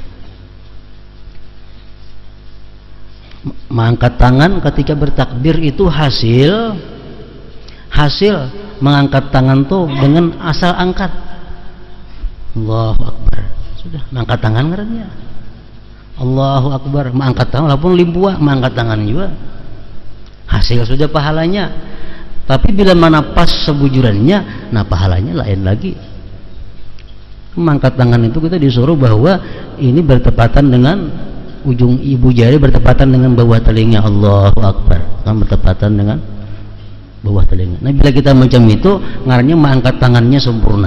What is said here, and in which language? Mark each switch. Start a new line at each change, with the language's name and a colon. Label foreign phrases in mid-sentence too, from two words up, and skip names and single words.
Indonesian: Mengangkat tangan ketika bertakbir itu hasil mengangkat tangan tuh dengan asal angkat,
Arabic: Allahu Akbar,
Indonesian: sudah mengangkat tangan ngarannya
Arabic: Allahu Akbar,
Indonesian: mengangkat tangan walaupun limpua, mengangkat tangan juga hasil sudah pahalanya.
Banjar: Tapi bila mana pas sebujurannya, nah pahalanya lain lagi.
Indonesian: Mengangkat tangan itu kita disuruh bahwa ini bertepatan dengan ujung ibu jari, bertepatan dengan bawah telinga,
Arabic: Allahu Akbar,
Indonesian: kan bertepatan dengan bawah telinga. Nah bila kita macam itu ngarannya mengangkat tangannya sempurna.